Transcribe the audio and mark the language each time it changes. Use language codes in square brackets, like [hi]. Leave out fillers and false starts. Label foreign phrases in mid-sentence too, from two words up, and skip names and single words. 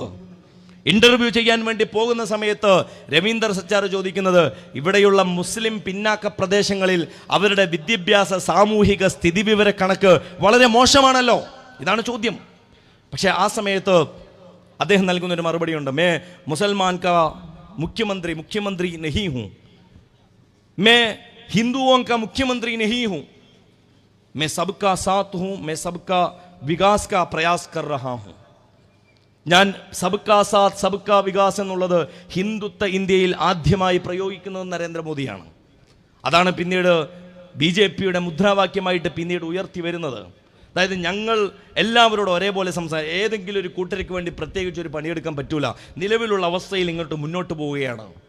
[ml] ഇന്റർവ്യൂ ചെയ്യാൻ വേണ്ടി പോകുന്ന സമയത്ത് രവീന്ദർ സച്ചാർ ചോദിക്കുന്നത്, ഇവിടെയുള്ള മുസ്ലിം പിന്നാക്ക പ്രദേശങ്ങളിൽ അവരുടെ വിദ്യാഭ്യാസ സാമൂഹിക സ്ഥിതിവിവര കണക്ക് വളരെ മോശമാണല്ലോ, ഇതാണ് ചോദ്യം. പക്ഷെ ആ സമയത്ത് അദ്ദേഹം നൽകുന്നൊരു മറുപടിയുണ്ട്. [hi] मैं मुसलमान का मुख्यमंत्री नहीं हूं, मैं हिंदुओं का मुख्यमंत्री नहीं हूं, मैं सबका साथ हूं, मैं सबका विकास का प्रयास कर रहा हूं. [ml] ഞാൻ [hi] सबका साथ सबका विकास [ml] എന്നുള്ളത് ഹിന്ദുത്വ ഇന്ത്യയിൽ ആദ്യമായി പ്രയോഗിക്കുന്നത് നരേന്ദ്രമോദിയാണ്. അതാണ് പിന്നീട് BJPയുടെ മുദ്രാവാക്യമായിട്ട് പിന്നീട് ഉയർത്തി വരുന്നത്. അതായത് ഞങ്ങൾ എല്ലാവരോടും ഒരേപോലെ ഏതെങ്കിലും ഒരു കൂട്ടർക്ക് വേണ്ടി പ്രത്യേകിച്ച് ഒരു പണിയെടുക്കാൻ പറ്റൂല, നിലവിലുള്ള അവസ്ഥയിൽ ഇങ്ങോട്ട് മുന്നോട്ട് പോവുകയാണ്.